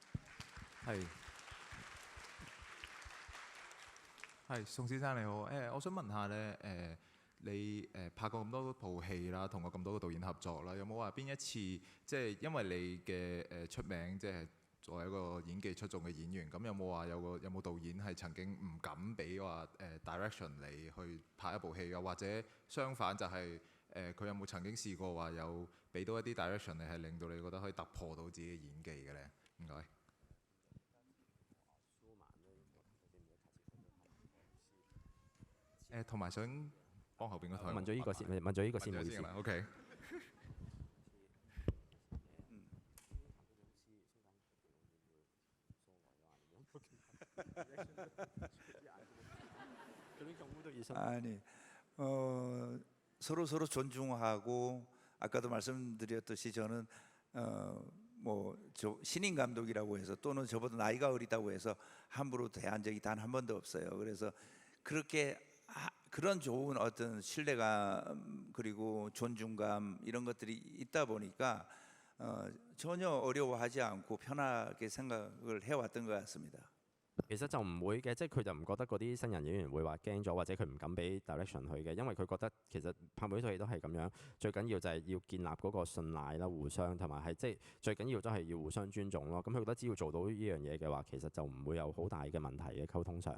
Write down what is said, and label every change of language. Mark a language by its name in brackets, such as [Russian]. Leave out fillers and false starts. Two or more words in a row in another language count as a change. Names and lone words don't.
[Cantonese] 係宋先生你好，我想問下咧，你拍過咁多套戲啦，同過咁多個導演合作啦，有冇話邊一次即係因為你嘅出名，即係作為一個演技出眾嘅演員，咁有冇話有冇導演係曾經唔敢俾話direction 你去拍一部戲嘅，或者相反就係佢有冇曾經試過話有俾到一啲 direction 你係令到你覺得可以突破到自己嘅演技嘅咧？唔該。同埋想幫後邊嗰台問咗呢個先，問咗呢個先，唔好意思。 OK。 [Korean] 아니, 서로 존중하고 아까도 말씀드렸듯이 저는 신인 감독이라고 해서 또는 저보다 나이가 어리다고 해서 함부로 대한 적이 단 한 번도 없어요. 그래서 그렇게 그런 좋은 어떤 신뢰감 그리고 존중감 이런 것들이 있다 보니까 전혀 어려워하지 않고 편하게 생각을 해왔던 것 같습니다. [Cantonese] 其實就唔會嘅，即係佢就唔覺得嗰啲新人演員會話驚咗，或者佢唔敢俾 direction 佢嘅，因為佢覺得其實拍每套戲都係咁樣，最緊要就係要建立嗰個信賴啦，互相同埋係即係最緊要都係要互相尊重咯。咁佢覺得只要做到呢樣嘢嘅話，其實就唔會有好大嘅問題嘅溝通上。